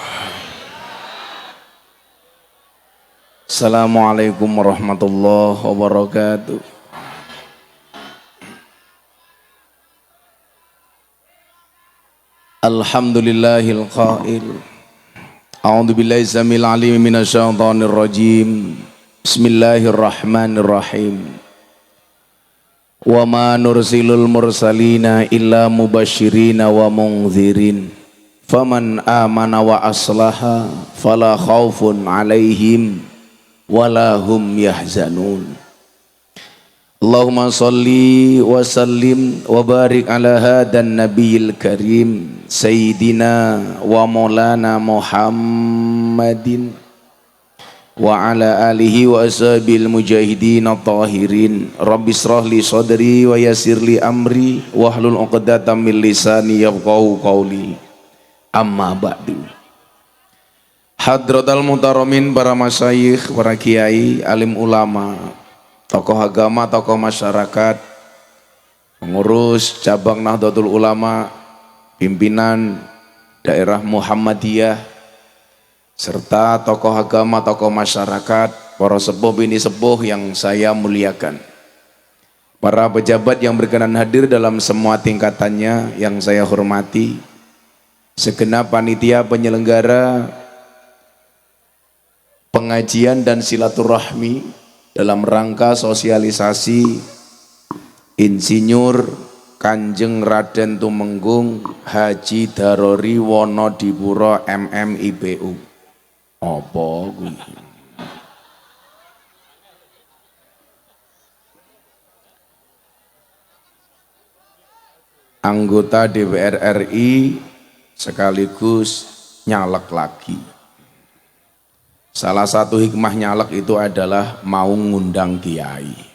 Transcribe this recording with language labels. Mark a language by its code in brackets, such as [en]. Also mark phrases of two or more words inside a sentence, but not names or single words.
[ar] السلام عليكم ورحمة الله وبركاته. الحمد لله القائل. أعوذ بالله السميع العليم من الشيطان الرجيم. بسم الله الرحمن الرحيم. وما نرسل المرسلين إلا مبشرين ومنذرين فمن آمن وأصلح فلا خوف عليهم ولا هم يحزنون. اللهم صل وسلم وبارك على هذا النبي الكريم سيدنا ومولانا محمد وعلى آله وأصحاب المجاهدين الطاهرين. رب اشرح لي صدري ويسر لي أمري واحلل عقدة من لساني يفقهوا قولي. أما بعد. حضرات المحترمين, [id] para masyayikh, para kiai, alim ulama, tokoh agama, tokoh masyarakat, pengurus cabang Nahdlatul Ulama, pimpinan daerah Muhammadiyah, serta tokoh agama, tokoh masyarakat, para sepuh bini sepuh yang saya muliakan, para pejabat yang berkenan hadir dalam semua tingkatannya yang saya hormati, segenap panitia penyelenggara pengajian dan silaturahmi dalam rangka sosialisasi Insinyur Kanjeng Raden Tumenggung Haji Darori Wonodipuro MMIPU. [jv] Apa kuwi? [id] Anggota DPR RI sekaligus nyalek lagi. Salah satu hikmah nyalek itu adalah mau ngundang kiai.